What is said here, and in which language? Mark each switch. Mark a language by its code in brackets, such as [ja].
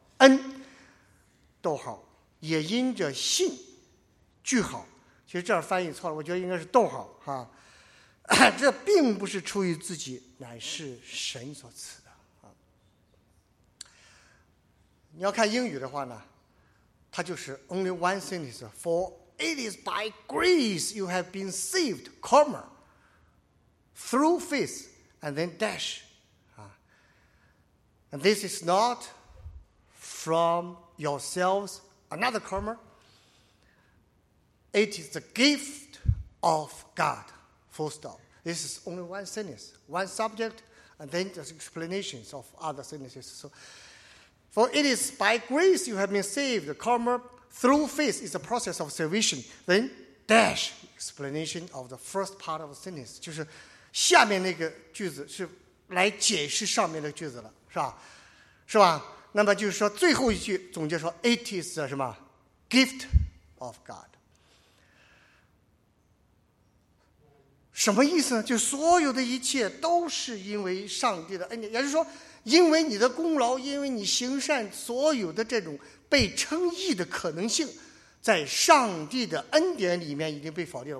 [zh] 恩，逗号，也因着信，句号。其实这翻译错了，我觉得应该是逗号哈。这并不是出于自己，乃是神所赐的啊。你要看英语的话呢，他就是 [en] only one sentence, for it is by grace you have been saved, comma, through faith, and then dash. And this is not from yourselves, another comma. It is the gift of God, full stop. This is only one sentence, one subject, and then just explanations of other sentences. So, for it is by grace you have been saved, comma, through faith is the process of salvation. Then, dash, explanation of the first part of the sentence. [zh] 就是下面那个句子是来解释上面的句子了，是吧？是吧？那么就是说最后一句总结说 [en] it is [zh] 什么 [en] gift of God。 [zh] 什么意思呢？就所有的一切都是因为上帝的恩典，也就是说因为你的功劳，因为你行善，所有的这种被称义的可能性在上帝的恩典里面已经被否定了。